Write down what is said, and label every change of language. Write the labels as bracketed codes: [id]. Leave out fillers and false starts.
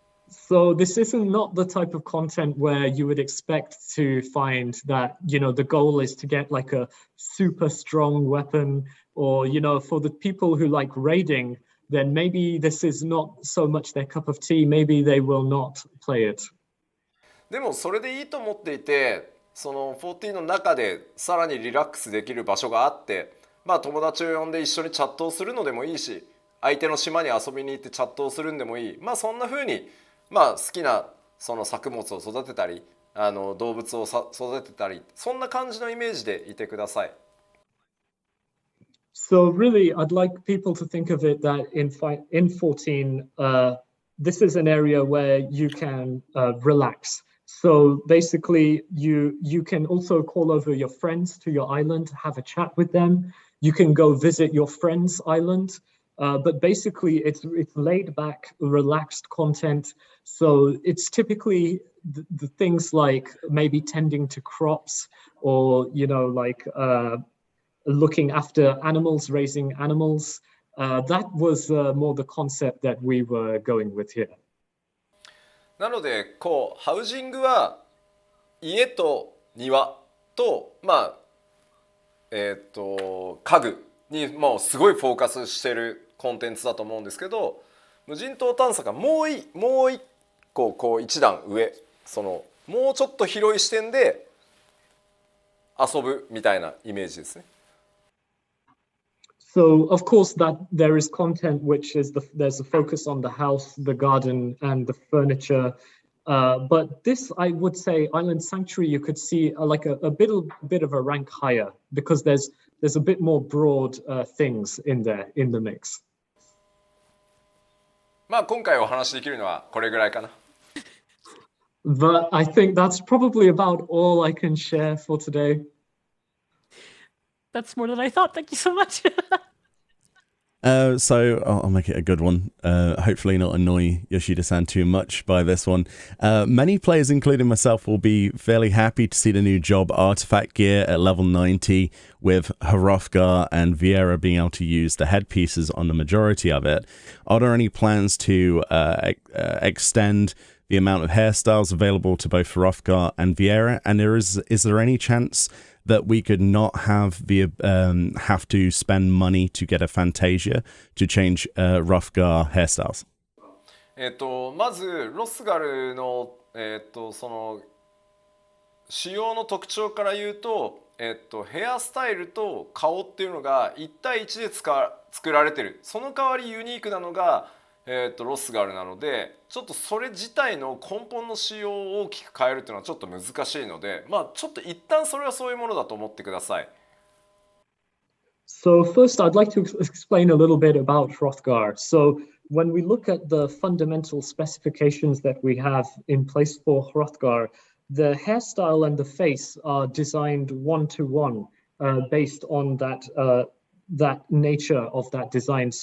[en] So this isn't not the type of content where you would expect to find that, the goal is to get like a super strong weapon, or, for the people who like raiding, then maybe this is not so much their cup of tea. Maybe they will not play it. [ja] でもそれでいいと思っていて、その14の中でさらにリラックスできる場所があって、友達を呼んで一緒にチャットをするのでもいいし、相手の島に遊びに行ってチャットをするんでもいい、そんな風に、好きなその作物を育てたり、動物を育てたり、そんな感じのイメージでいてください。 [en] So really, I'd like people to think of it that in 14, this is an area where you can relax. So basically, you can also call over your friends to your island, have a chat with them. You can go visit your friend's island. But basically, it's laid back, relaxed content. So it's typically the things like maybe tending to crops, or like looking after animals, raising animals. That was more the concept that we were going with here. [ja] なのでハウジングは家と庭と家具にもうすごいフォーカスしてるコンテンツだと思うんですけど、無人島探査がもう一個一段上、もうちょっと広い視点で遊ぶみたいなイメージですね。 [en] So of course that there is content which is there's a focus on the house, the garden, and the furniture. But this, I would say, Island Sanctuary, you could see like a bit of a rank higher, because there's a bit more broad things in there in the mix. [ja] 今回お話しできるのはこれぐらいかな。 [en] But I think that's probably about all I can share for today. That's more than I thought. Thank you so much. So I'll make it a good one. Hopefully not annoy Yoshida-san too much by this one. Many players, including myself, will be fairly happy to see the new job artifact gear at level 90, with Hrothgar and Vieira being able to use the headpieces on the majority of it. Are there any plans to extend the amount of hairstyles available to both Hrothgar and Vieira? And is there any chance that we could not have to spend money to get a Fantasia to change Hrothgar hairstyles? [ja] まずロスガルのその主要の特徴から言うと、ヘアスタイルと顔っていうのが1対1で作られてる。その代わりユニークなのが、ロスがあるなので、ちょっとそれ自体の根本の仕様を大きく変えるっていうのはちょっと難しいので、まあちょっと一旦それはそういうものだと思ってください。 [en] So first, I'd like to explain a little bit about Hrothgar. So when we look at the fundamental specifications that we have in place for Hrothgar, the hairstyle and the face are designed one-to-one based on that nature of that design.